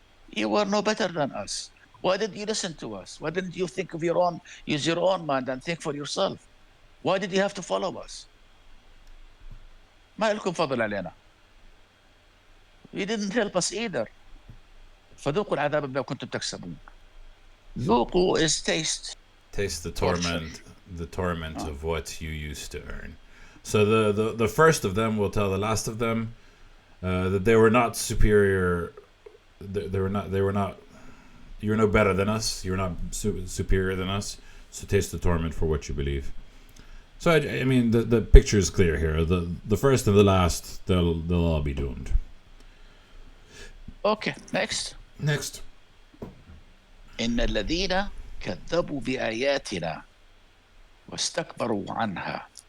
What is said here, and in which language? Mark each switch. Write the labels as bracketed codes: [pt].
[en] You were no better than us. Why didn't you listen to us? Why didn't you think of use your own mind and think for yourself? Why did you have to follow us? [ar] ما لكم فضل علينا. [en] You didn't help us either. [ar] فذوقوا العذاب بما كنتم تكسبون. [en] ذوقوا is taste. Taste the torment of what you used to earn. So the first of them will tell the last of them that they were not superior. They were not. You're no better than us. You're not superior than us. So taste the torment for what you believe. So I mean the picture is clear here. The first and the last, they'll all be doomed. Okay, next. [ar] إن الذين كذبوا بآياتنا واستكبروا عنها.